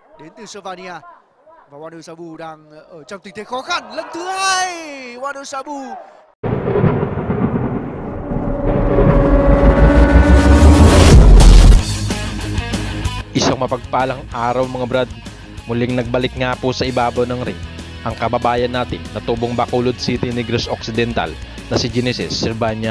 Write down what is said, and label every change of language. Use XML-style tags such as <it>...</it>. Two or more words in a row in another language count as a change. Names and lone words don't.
<vi>đến từ Slovenia. Và Wonder Sabu đang ở trong tình thế khó khăn lần thứ hai. Wonder Sabu</vi> <tl>Isang mapagpalang araw mga brad, muling nagbalik nga po sa ibabaw ng ring ang kababayan natin na tubong Bacolod City, Negros Occidental na si Genesis Servania.</tl>